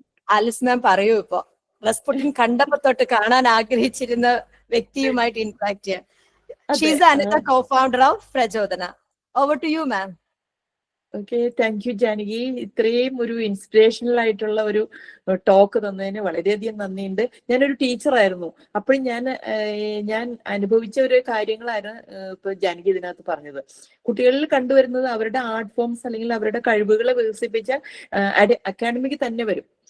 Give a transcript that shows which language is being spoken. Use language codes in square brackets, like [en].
[ml] Alice ma'am പറയൂ ഇപ്പൊ. Respecting കണ്ടപ്പോ തൊട്ട് കാണാൻ ആഗ്രഹിച്ചിരുന്ന വ്യക്തിയുമായിട്ട് ഇന്ററാക്ട് ചെയ്യാൻ. [en] She is another co-founder of Prajodhana. Over to you, ma'am. Okay, thank you Janaki. [ml] ഇത്രയും ഒരു ഇൻസ്പിറേഷണൽ ആയിട്ടുള്ള ഒരു ടോക്ക് തന്നതിന് വളരെയധികം നന്ദിയുണ്ട്. ഞാനൊരു ടീച്ചറായിരുന്നു. അപ്പോഴും ഞാൻ അനുഭവിച്ച ഒരു കാര്യങ്ങളാണ് ഇപ്പൊ ജാനകി ഇതിനകത്ത് പറഞ്ഞത്. കുട്ടികളിൽ കണ്ടുവരുന്നത് അവരുടെ ആർട്ട് ഫോംസ് അല്ലെങ്കിൽ അവരുടെ കഴിവുകളെ വികസിപ്പിച്ച അക്കാഡമിക് തന്നെ വരും.